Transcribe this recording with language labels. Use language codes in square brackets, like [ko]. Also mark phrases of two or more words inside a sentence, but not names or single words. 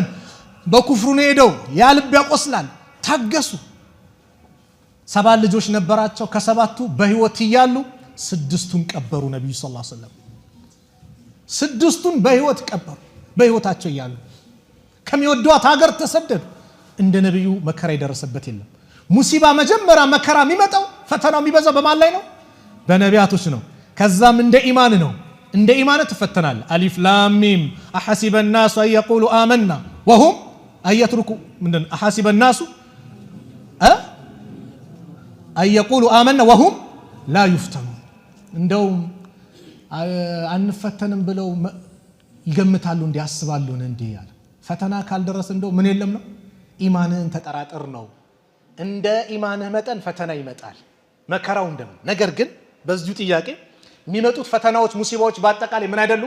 [am] በኩፍሩ ነው ሄደው፣ ያ ልብ ያቆስላል። ታገሱ። 7 ልጆች ነበራቸው። ከ7ቱ በህይወት እያሉ 6ቱን ቀበሩ። ነብዩ ሰለላሁ ዐለይሂ ወሰለም 6ቱን በህይወት ቀበሩ። በህይወታቸው እያሉ ከሚወዷት ሀገር ተሰደዱ። እንደ ነብዩ መከራ የደረሰበት የለም። ሙሲባ መጀመሪያ መከራ የሚመጣው ፈተናው የሚበዛው በማን ላይ ነው? በነቢያቶች ነው። ከዛም እንደ ኢማን ነው። እንደ ኢማን ትፈተናል። [ar] ألف لام ميم أحسب الناس أن يقولوا آمنا وهم أن يتركوا [am] ምንድን [ar] أحسب الناس أن يقولوا آمنا وهم لا يفتنون [am] እንደውም አንፈተንም ብለው ይገምታሉ፣ እንዲያስባሉ ነው እንዴ ያለ። ፈተና ካልደረሰ እንደው ምን የለም ነው? ኢማንህን ተጠራጥር ነው። እንደ ኢማንህ መጠን ፈተና ይመጣል፣ መከራው እንደም። ነገር ግን በዚሁ ጥያቄ የሚመጡት ፈተናዎች ሙሲባዎች በአጠቃላይ ምን አይደሉም?